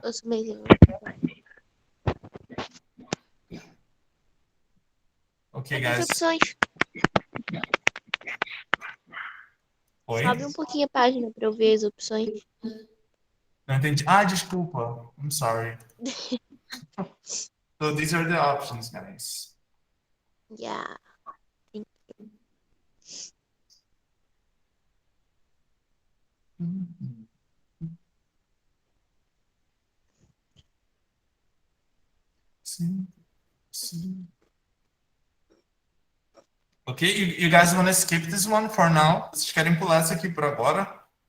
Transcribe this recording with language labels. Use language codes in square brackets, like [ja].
[pt] Eu sou meio. [en] Ok, [pt] As [en] guys. [pt] opções. Oi? Sobe um pouquinho a página pra eu ver as opções. Não entendi. Ah, desculpa. [en] I'm sorry. So these are the options, guys. Yeah. [pt] Sim, sim. [en] Okay, you guys want to skip this one for now? [pt] Vocês querem pular essa aqui por agora?